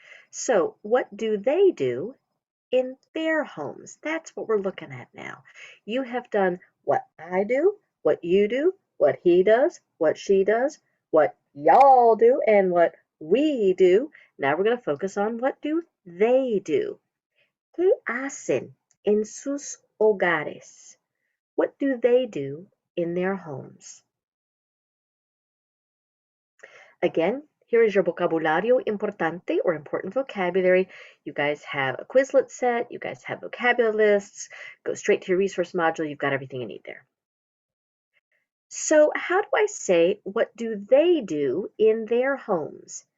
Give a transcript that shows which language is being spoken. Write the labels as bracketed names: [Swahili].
[English] So, what do they do in their homes? That's what we're looking at now. You have done what I do, what you do, what he does, what she does, what y'all do, and what we do. Now we're going to focus on what do they do. [Spanish] ¿Qué hacen en sus hogares? [English] What do they do in their homes? Again, here is your vocabulario importante or important vocabulary. You guys have a Quizlet set. You guys have vocabulary lists. Go straight to your resource module. You've got everything you need there. So how do I say, what do they do in their homes?